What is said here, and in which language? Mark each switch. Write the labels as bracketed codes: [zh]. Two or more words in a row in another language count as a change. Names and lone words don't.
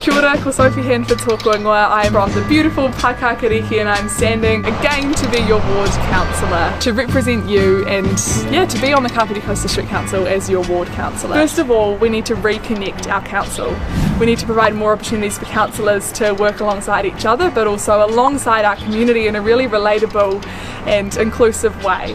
[mi] Kia ora, ko Sophie Handford tōku ingoa. [en] I am from the beautiful Paekākāriki and I'm standing again to be your ward councillor, to represent you and to be on the Kapiti Coast District Council as your ward councillor. First of all, we need to reconnect our council. We need to provide more opportunities for councillors to work alongside each other, but also alongside our community in a really relatable and inclusive way.